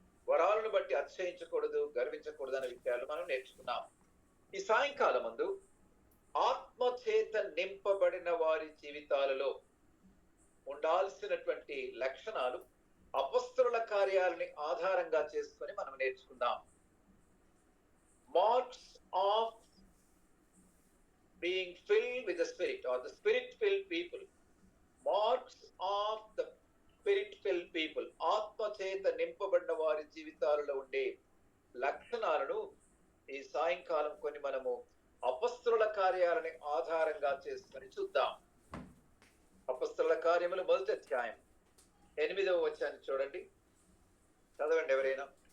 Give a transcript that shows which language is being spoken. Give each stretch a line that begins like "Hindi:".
Telugu: వరాలను బట్టి అతిశయించకూడదు, గర్వించకూడదు అనే విషయాలు మనం నేర్చుకున్నాం. ఈ సాయంకాలం ముందు ఆత్మ చేత నింపబడిన వారి జీవితాలలో ఉండాల్సినటువంటి లక్షణాలు అపొస్తలుల కార్యాలని ఆధారంగా చేసుకొని మనం నేర్చుకుందాం.
English: Marks of being filled with the Spirit, or the Spirit-filled people. Marks of the Spirit-filled people.
Telugu: ఆత్మ చేత నింపబడిన వారి జీవితాలలో ఉండే లక్షణాలను ఈ సాయంకాలం కొన్ని మనము అపొస్తలుల కార్యాలని ఆధారంగా చేసుకొని చూద్దాం. అపొస్తలుల కార్యములు 1వ అధ్యాయం 8వ వచనాన్ని చూడండి, చదవండి ఎవరైనా.